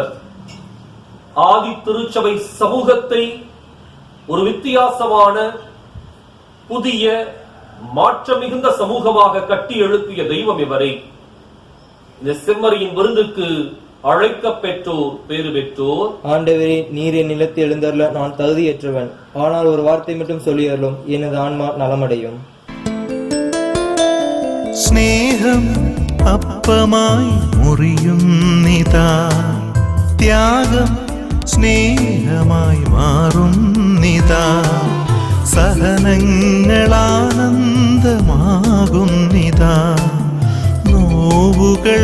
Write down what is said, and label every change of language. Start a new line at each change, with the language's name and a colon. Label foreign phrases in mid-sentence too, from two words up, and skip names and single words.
Tamil: ஆதி திருச்சபை சமூகத்தை ஒரு வித்தியாசமான புதிய மாற்ற மிகுந்த சமூகமாக கட்டி எழுப்பிய தெய்வம் இவரை. இந்த செம்மறியின் விருந்துக்கு அழைக்க பெற்றோர் பேறு பெற்றோர். ஆண்டவரே, நீர் என் நிலத்தில் எழுந்தருள நான் தகுதியற்றவன். ஆனால் ஒரு வார்த்தை மட்டும் சொல்லியருளும், எனது ஆன்மா நலமடையும்.
Malayalam: സ്നേഹം അപ്പമായി മുറിയുന്നിതാ, ത്യാഗം സ്നേഹമായി മാറുന്നിതാ, സഹനങ്ങൾ ആനന്ദമാകുന്നിതാ, നോവുകൾ നോവുകൾ